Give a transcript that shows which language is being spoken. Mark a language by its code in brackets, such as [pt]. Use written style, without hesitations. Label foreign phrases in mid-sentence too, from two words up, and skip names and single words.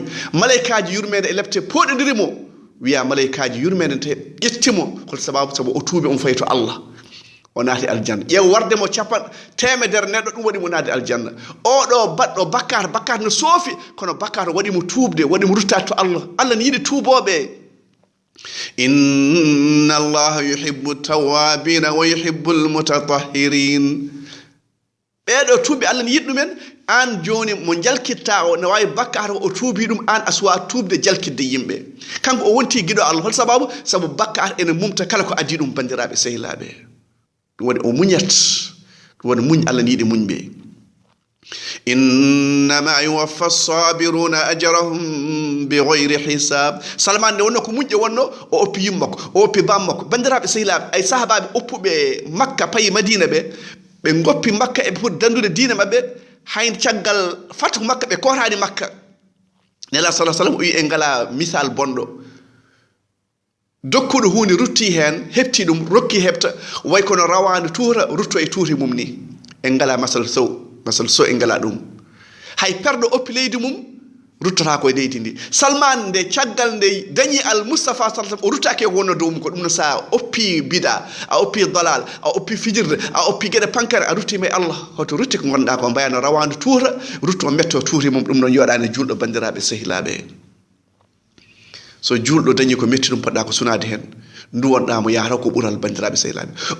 [ff] Malaikaji yurmede e lepte poɗodirimo, wiya malaikaji yurmede te ƴettimo. Hol sababu? Sabu o tuubi, on fayi to Allah, o naati aljanna. ƴeew warde mo temedere neɗɗo, ɗum waɗi mo naade aljanna. Oɗo baɗɗo bakkat no soofi, kono bakkat waɗi mo tuubde, waɗi mo ruttade to Allah. Allah ne yiɗi tuuboɓe. [ar] إن الله يحب التوابين ويحب المتطهرين. [ff] ɓeɗo tuubi, Allah ne yiɗi ɗumen. An joni mo jalkitta o ne wawi bakkata o tuubi ɗum, an a suwa tuubde jalkidde yimɓe. Kanko o wonti giɗo Allah. Hol sababu? Sabu bakkata ene mumta kala ko addi ɗum bandiraɓe sehilaɓe. Ɗum waɗi o muñat, ɗum waɗi muñ. Allah ne yiɗi muñɓe. [ar] إنما يوفى الصابرون أجرهم بغير حساب. [ff] Salman ne wonno ko muñƴe wonno, o oppi yummakko, o oppi bammakko. Bandiraɓe sehilaɓe, ay sahabaɓe oppuɓe Makka payi Madina ɓe goppi Makka e pour dandude diina mabɓe. Hayn caggal fatu Makka ɓe korani Makka. Nela [ar] صلى الله عليه وسلم [ff] o wi en ngala misal bonɗo. Dokkuɗo hunde rutti hen, hepti ɗum, rokki hepta, way kono rawandu tuura rutto e tuuri mum ni. En ngala masal so en ngala ɗum. Hay perɗo oppi leydi mum ruttata koye leydi ndi. Salman nde caggal nde dañi al Mustafa [ar] صلى الله عليه وسلم, [ff] o ruttake ko wonno dow mum ko. Ɗum no sa oppi bida, a oppi dalal, a oppi fijirde, a oppi gueɗe pankare, a ruttima e Allah. Hoto rutti ko gonɗa ko, mbayano rawandu tuura rutto metto tuuri mum. Ɗum noon yoɗani julɗo bandiraɓe sehilaɓe. So julɗo dañi ko metti ɗum, poɗɗa ko sunade hen, duwonɗamo yahata ko ɓural bandiraɓe sehilaɓe.